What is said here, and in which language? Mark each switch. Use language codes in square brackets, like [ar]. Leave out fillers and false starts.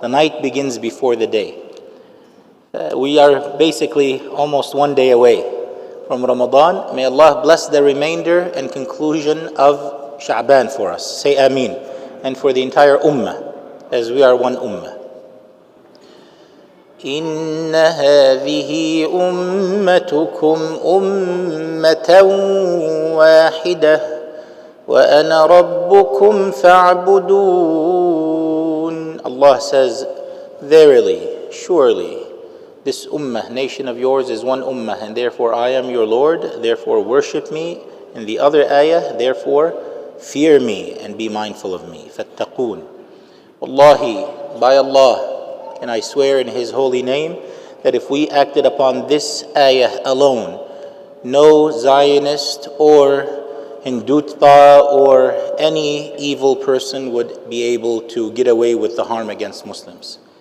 [en] The night begins before the day. We are basically almost one day away from Ramadan. May Allah bless the remainder and conclusion of Sha'ban for us. Say Ameen. And for the entire Ummah, as we are one Ummah. [ar] إن هذه أمتكم أمة واحدة وأنا ربكم فاعبدون. [en] Allah says, verily, surely, this ummah, nation of yours, is one ummah, and therefore I am your Lord, therefore worship me. In the other ayah, therefore fear me and be mindful of me. [ar] فَاتَّقُونَ. [en] Wallahi, by Allah, and I swear in His holy name, that if we acted upon this ayah alone, no Zionist or Hindutva or any evil person would be able to get away with the harm against Muslims.